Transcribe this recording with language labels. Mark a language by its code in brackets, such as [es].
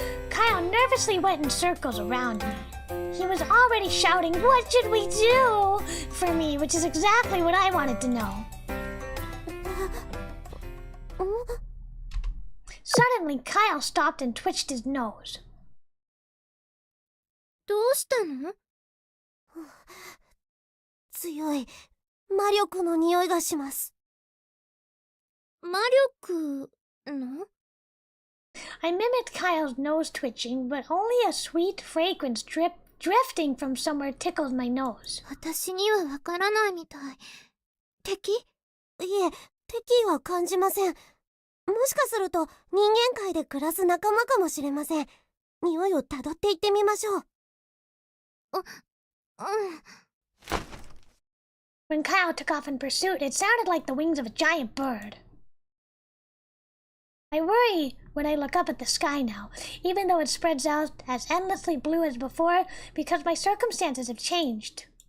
[en] Kyle nervously went in circles around me. He was already shouting, "What should we do?" for me, which is exactly what I wanted to know. Suddenly, Kyle stopped and twitched his nose. [ja] どうしたの強い魔力の匂いがします。魔力の [en] I mimicked Kyle's nose twitching, but only a sweet fragrance drifting from somewhere tickled my nose. [ja] 私にはわからないみたい。敵？いえ、敵意は感じません。もしかすると人間界で暮らす仲間かもしれません。匂いをたどっていってみましょう。 [en] When Kyle took off in pursuit, it sounded like the wings of a giant bird. I worry when I look up at the sky now, even though it spreads out as endlessly blue as before, because my circumstances have changed.